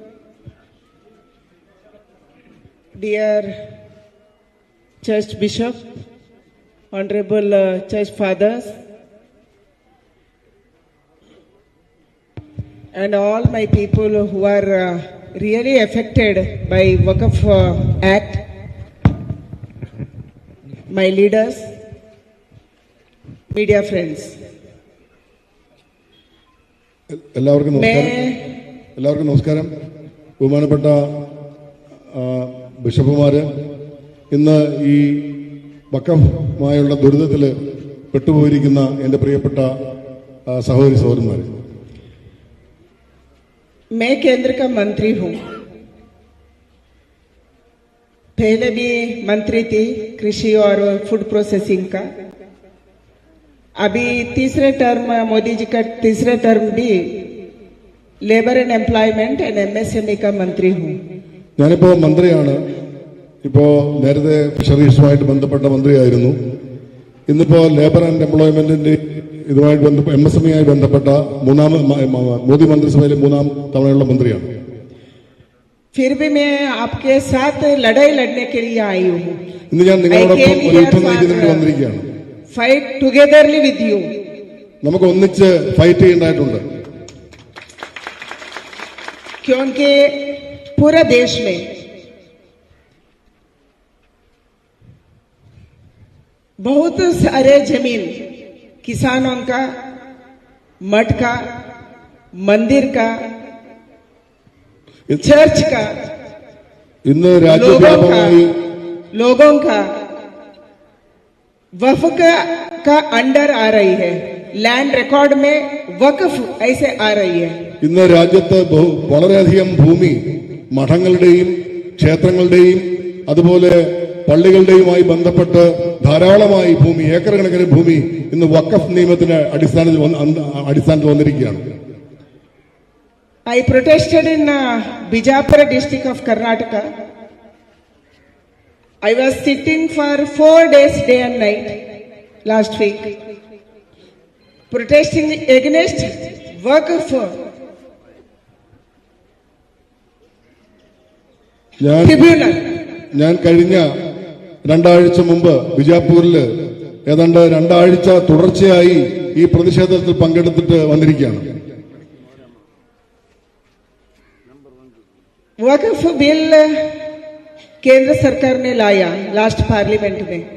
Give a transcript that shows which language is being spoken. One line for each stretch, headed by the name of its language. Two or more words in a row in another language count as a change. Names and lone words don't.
English: Dear Church Bishop, Honorable Church Fathers, and all my people who are really affected by Waqf Act, my leaders, media friends.
Malayalam: എല്ലാവർക്കും നമസ്കാരം. ബഹുമാനപ്പെട്ട ബിഷപ്പുമാര്, ഇന്ന് ഈ വഖഫുമായുള്ള ദുരിതത്തിൽ പെട്ടുപോയിരിക്കുന്ന എന്റെ പ്രിയപ്പെട്ട സഹോദരി സഹോദരന്മാര്,
Hindi: मैं केंद्र का मंत्री हूं. पहले भी मंत्री थी कृषि और
English: food processing
Hindi: का. अभी तीसरे टर्म मोदी जी का तीसरे टर्म भी
English: labour and employment and MSME
Hindi: का मंत्री हूं.
Malayalam: ഞാനിപ്പോ മന്ത്രിയാണ്. ഇപ്പോ നേരത്തെ ഫിഷറീസുമായിട്ട് ബന്ധപ്പെട്ട മന്ത്രിയായിരുന്നു. ഇന്നിപ്പോ
English: labour and employment
Malayalam: ഇതുമായിട്ട് MSME ആയി ബന്ധപ്പെട്ട മോദി മന്ത്രിസഭയിലെ മൂന്നാം തവണയുള്ള മന്ത്രിയാണ്.
Hindi: फिर भी मैं आपके साथ लड़ाई लड़ने के लिए आई हूँ.
Malayalam: ഇന്ന് ഞാൻ നിങ്ങളോടൊപ്പം ഒരു യുദ്ധം നയിക്കുന്നതിന് വന്നിരിക്കുകയാണ്.
English: fight togetherly with you.
Malayalam: നമുക്ക് ഒന്നിച്ച് ഫൈറ്റ് ചെയ്യേണ്ടതായിട്ടുണ്ട്.
Hindi: क्योंकि पूरे देश में बहुत सारे जमीन किसानों का, मठ का, मंदिर का, चर्च का,
Malayalam: ഇന്ന് രാജ്യവ്യാപകമായി
Hindi: लोगों का वक्फ का अंडर आ रही है.
English: land record
Hindi: में वक्फ ऐसे आ रही है.
Malayalam: ഇന്ന് രാജ്യത്ത് വളരെയധികം ഭൂമി മഠങ്ങളുടെയും ക്ഷേത്രങ്ങളുടെയും അതുപോലെ പള്ളികളുടെയുമായി ബന്ധപ്പെട്ട് ധാരാളമായി ഭൂമി, ഏക്കർ കണക്കിന് ഭൂമി ഇന്ന് വഖഫ് നിയമത്തിന്റെ അടിസ്ഥാനത്തിൽ വന്നിരിക്കുകയാണ്.
English: I protested in Bijapura district of Karnataka. I was sitting for 4 days, day and night, last week, protesting against Waqf tribunal.
Malayalam: ഞാൻ കഴിഞ്ഞ 2 ആഴ്ച മുമ്പ് ബിജാപൂരില് ഏതാണ്ട് 2 ആഴ്ച തുടർച്ചയായി ഈ പ്രതിഷേധത്തിൽ പങ്കെടുത്തിട്ട് വന്നിരിക്കുകയാണ്.
Hindi: वक्फ बिल केंद्र सरकार ने लाया
English: last parliament
Hindi: में.